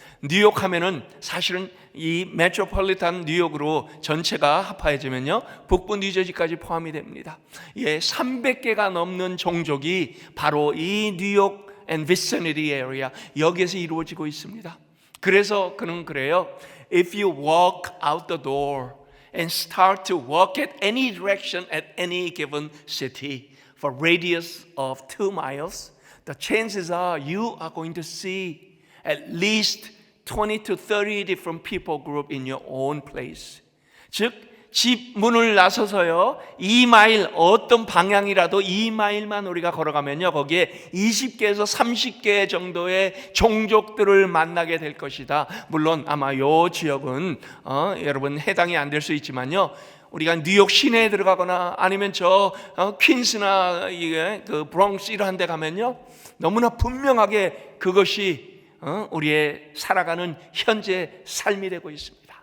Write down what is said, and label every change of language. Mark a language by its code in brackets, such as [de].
[ko] 뉴욕 하면은 사실은 이 메트로폴리탄 뉴욕으로 전체가 합하여지면요, 북부 뉴저지까지 포함이 됩니다. 예, 300개가 넘는 종족이 바로 이 뉴욕 [en] and vicinity area, [ko] 여기에서 이루어지고 있습니다. 그래서 그는 그래요. [en] If you walk out the door and start to walk at any direction at any given city for radius of 2 miles, the chances are you are going to see at least 20 to 30 different people group in your own place. [ko] 즉, 집 문을 나서서요, 2마일, 어떤 방향이라도 2마일만 우리가 걸어가면요, 거기에 20개에서 30개 정도의 종족들을 만나게 될 것이다. 물론 아마 요 지역은 여러분 해당이 안 될 수 있지만요, 우리가 뉴욕 시내에 들어가거나 아니면 저 퀸스나 그 브롱스 이런 데 가면요, 너무나 분명하게 그것이 우리의 살아가는 현재 삶이 되고 있습니다.